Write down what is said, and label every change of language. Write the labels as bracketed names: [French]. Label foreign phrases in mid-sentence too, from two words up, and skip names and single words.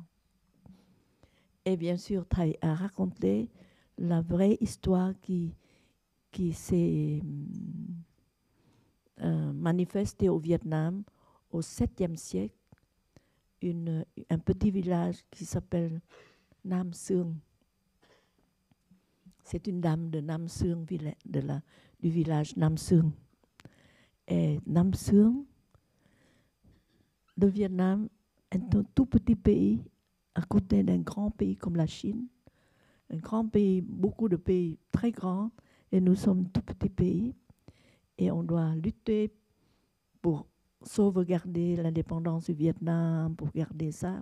[French] Et bien sûr, Thay a raconté la vraie histoire qui s'est manifestée au Vietnam au 7e siècle, un petit village qui s'appelle Nam Sương. C'est une dame de Nam Sương, du village Nam Sương. Et Nam Sương, le Vietnam, est un tout petit pays à côté d'un grand pays comme la Chine. Un grand pays, beaucoup de pays très grands, et nous sommes un tout petit pays. Et on doit lutter pour sauvegarder l'indépendance du Vietnam, pour garder ça.